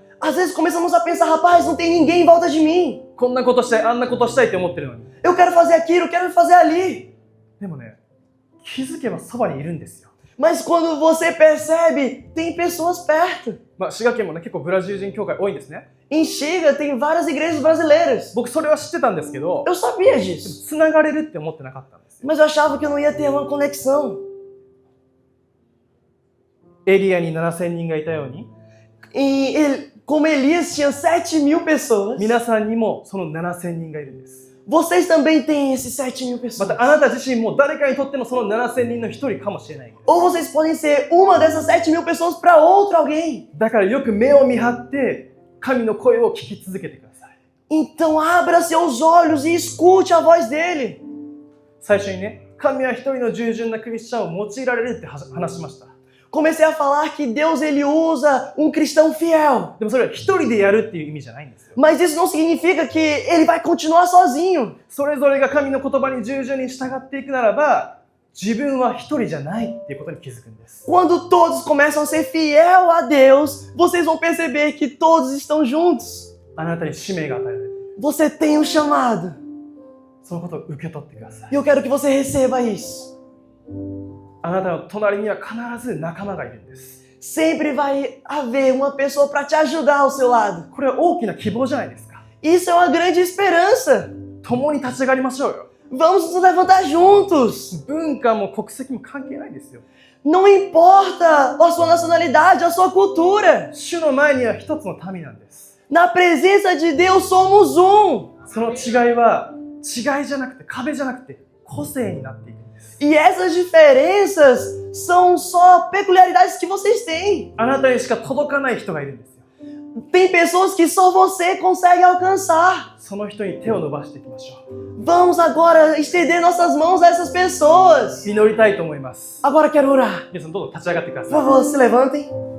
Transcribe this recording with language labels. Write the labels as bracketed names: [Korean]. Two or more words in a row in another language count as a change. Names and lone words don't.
[Portuguese] Às vezes começamos a pensar, rapaz, não tem ninguém em volta de mim. [Japanese] こんなことしたい、あんなことしたいって思ってるのに。 [Portuguese] Eu quero fazer aquilo, eu quero fazer ali. [Japanese] でもね、気づけばそばにいるんですよ。 [Portuguese] Mas quando você percebe, tem pessoas perto. [Japanese] 滋賀県もね、結構ブラジル人教会多いんですね。 [Portuguese] Em Xiga tem várias igrejas brasileiras. [Japanese] 僕それは知ってたんですけど、 [Portuguese] Eu sabia disso. [Japanese] つながれるって思ってなかったんですよ。 [Portuguese] Mas eu achava que eu não ia ter uma conexão. [Japanese] エリアに7000人がいたように、 [Portuguese] Como Elias tinha 7.000 pessoas, [Japanese] 皆さんにもその7000人がいるんです。 [Portuguese] vocês também têm esses 7.000 [Japanese] ま [Portuguese] pessoas. [Japanese] たあなた自身も誰かにとってもその7000人の一人かもしれない。 [Portuguese] Ou vocês podem ser uma dessas 7.000 pessoas para outro alguém. [Japanese] だからよく目を見張って神の声を聞き続けてください。 [Portuguese] Então abra seus olhos e escute a voz dele. [Japanese] 最初にね、神は一人の従順なクリスチャンを用いられるって話しました。 [Portuguese] Comecei a falar que Deus ele usa cristão fiel. [Japanese] でもそれは一人でやるっていう意味じゃないんですよ。 [Portuguese] Mas isso não significa que ele vai continuar sozinho. [Japanese] それぞれが神の言葉に従順に従っていくならば、自分は一人じゃないっていうことに気づくんです。 [Portuguese] Quando todos começam a ser fiel a Deus, vocês vão perceber que todos estão juntos. [Japanese] あなたに使命が与えられる。 [Portuguese] Você tem chamado. [Japanese] そのことを受け取ってください。 [Portuguese] E eu quero que você receba isso. [Japanese] あなたの隣には必ず仲間がいるんです。 [Portuguese] Sempre vai haver uma pessoa para te ajudar ao seu lado. [Japanese] これは大きな希望じゃないですか。 [Portuguese] Isso é uma grande esperança. [Japanese] 共に立ち上がりましょうよ。 [Portuguese] Vamos nos levantar juntos. [Japanese] 文化も国籍も関係ないですよ。 [Portuguese] Não importa a sua nacionalidade, a sua cultura. [Japanese] 主の前には一つの民なんです。 [Portuguese] Na presença de Deus somos um. [Japanese] その違いは違いじゃなくて壁じゃなくて個性になっていくんです。 [Portuguese] E essas diferenças são só peculiaridades que vocês têm. [Japanese] あなたにしか届かない人がいるんですよ。 [Portuguese] Tem pessoas que só você consegue alcançar. [Japanese] その人に手を伸ばしていきましょう。 [Portuguese] Vamos agora estender nossas mãos a essas pessoas. [Japanese] 祈りたいと思います。 [Portuguese] Agora quero orar. [Japanese] 皆さんどうぞ立ち上がってくだ [Portuguese] Por [Japanese] さい。 [Portuguese] favor, se levantem.